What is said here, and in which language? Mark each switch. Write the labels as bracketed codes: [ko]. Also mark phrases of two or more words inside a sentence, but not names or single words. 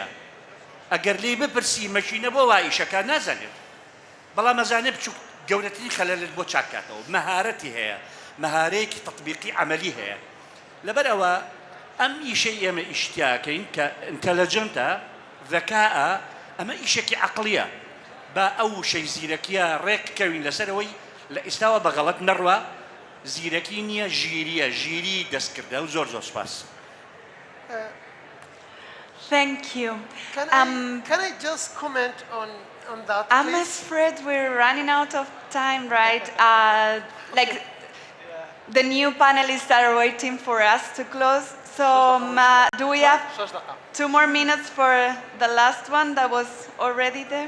[ckb] ئەگەر لێی بپرسی مەشینە بۆ وا ئیشەکە نازانێت، بەڵام ئەزانێت بچووک گەورەترین خەلەلت بۆ چاکاتەوە مەهارەتی هەیە مەهارەیەکی تەطبیقی عەمەلی هەیە لەبەرەوە ئەم ئیشەی ئێمە ئیشتیاکەین کە ئینتەلەجەنتە ذەکاءە ئەمە ئیشێکی عەقلیە با ئەو شەی زیرەکیە ڕێککەوین لەسەرەوەی لە ئێستاوە بەغەڵەت نەڕوە زیرەکی نییە ژیریە ژیری دەستکردە و زۆر زۆر سپاس [en] Thank you. Can I just comment on that, I'm please? afraid we're running out of time, right? Like, the new panelists are waiting for us to close. So, do we have 2 more minutes for the last one that was already there?